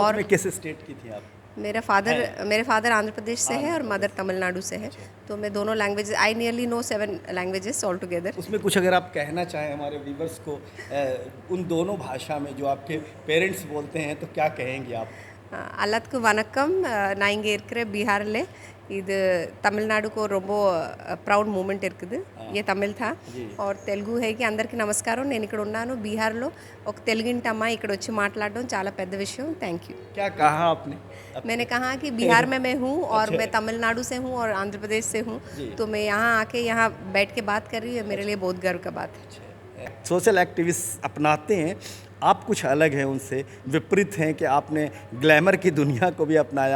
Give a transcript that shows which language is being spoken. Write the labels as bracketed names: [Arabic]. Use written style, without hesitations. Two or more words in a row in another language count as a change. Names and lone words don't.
[Hindi] और में किस स्टेट की थी आप? मेरे फादर आंध्र प्रदेश से है और मदर तमिलनाडु से है। तो मैं दोनों लैंग्वेजेस, [English] I nearly know 7 languages all together. [Hindi] उसमें कुछ अगर आप कहना चाहें हमारे व्यूवर्स को उन दोनों भाषा में जो आपके पेरेंट्स बोलते हैं, तो क्या कहेंगे आप? [Tamil] எல்லாத்துக்கும் வணக்கம். நான் இங்கே இருக்கிற बिहारले இது तमिलनाडु को ரொம்ப [English] proud moment [Tamil] இருக்குது. [Hindi] ये तमिल था और తెలుగు है कि [Telugu] అందరికీ నమస్కారం. నేను ఇక్కడ ఉన్నాను బీహార్లో. ఒక తెలుగింటి అమ్మాయి ఇక్కడ వచ్చి మాట్లాడడం చాలా పెద్ద విషయం. [English] thank you. [Hindi] क्या कहा आपने? मैंने कहा कि बिहार में मैं हूँ और मैं तमिलनाडु से हूँ और आंध्र प्रदेश से हूँ, तो मैं यहाँ आके यहाँ बैठ के बात कर रही हूँ, मेरे लिए बहुत गर्व का बात है। सोशल एक्टिविस्ट अपनाते हैं, आप कुछ अलग हैं, उनसे विपरीत हैं कि आपने ग्लैमर की दुनिया को भी अपनाया।